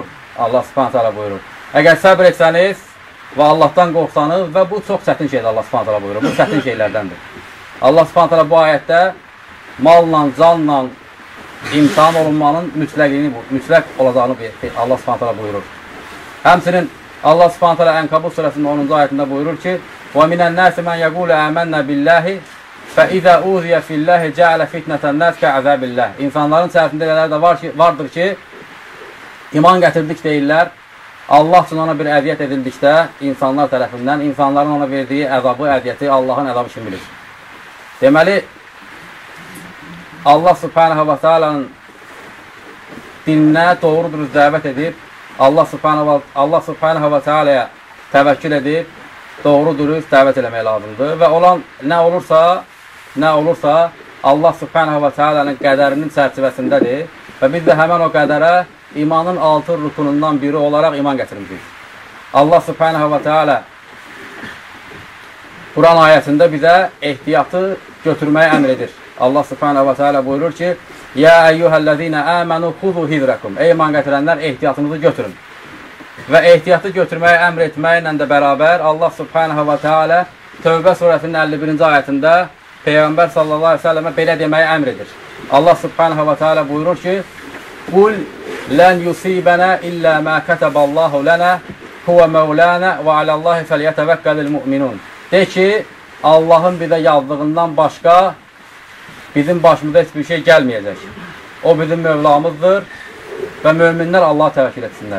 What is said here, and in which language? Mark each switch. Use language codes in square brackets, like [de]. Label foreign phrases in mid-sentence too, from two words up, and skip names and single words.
[ar] الله سبحانه تعالى [az] buyurur. Əgər səbr etsəniz və Allahdan qorxsanız və bu çox çətin şeydir, [ar] الله سبحانه تعالى [az] buyurur. Bu çətin şeylərdəndir. [ar] الله سبحانه تعالى [az] bu ayətdə malla, canla imtihan olunmanın mütləq olacağını [ar] الله سبحانه تعالى [az] buyurur. [ar] Həmçinin الله سبحانه تعالى [az] Ənkabut surəsinin 10-cu ayətində buyurur ki [ar] وَمِنَ النَّاسِ مَنْ يَقُولُ آمَنَّا بِاللّٰهِ فَإِذَا أُوذِيَ فِي اللّٰهِ جَعَلَ فِتْنَةَ النَّاسِ كَعَذَابِ اللّٰهِ. [az] İnsanların içərisində elələr də vardır ki, iman gətirdik deyirlər, Allah üçün ona bir əziyyət edildikdə insanlar tərəfindən, insanların ona verdiyi əzabı, əziyyəti Allahın əzabı kimi bilir. Deməli, [ar] الله سبحانه وتعالى [az] dininə doğru dürüst dəvət edib, [ar] الله سبحانه وتعالى [az] təvəkkül edib, doğru dürüst dəvət eləmək lazımdır. Və olan nə olursa, [ar] الله سبحانه وتعالى [az] qədərinin çərçivəsindədir və biz də həmən o qədərə imanın 6 rukunundan biri olaraq iman gətirmişik. [ar] الله سبحانه وتعالى [az] Quran ayəsində bizə ehtiyatı götürməyə əmr edir. [ar] الله سبحانه وتعالى [az] buyurur ki, [ar] يا أيها الذين آمنوا خذوا حذركم. [az] Ey iman gətirənlər, ehtiyatınızı götürün. Və ehtiyatı götürməyə əmr etməklə də bərabər [ar] الله سبحانه وتعالى [az] Tövbə surəsinin 51-ci ayətində Peyğəmbər [ar] صلى الله عليه وسلم [az] belə deməyə əmr edir. [ar] الله سبحانه وتعالى [az] buyurur ki, [ar] قل لن يصيبنا إلا ما كتب الله لنا هو مولانا وعلى الله فليتوكل المؤمنون. [az] De ki, Allahın bizə yazdığından başqa bizim başımıza heç bir şey gəlməyəcək. O bizim Mövlamızdır və möminlər Allah'a təvəkkül etsinlər.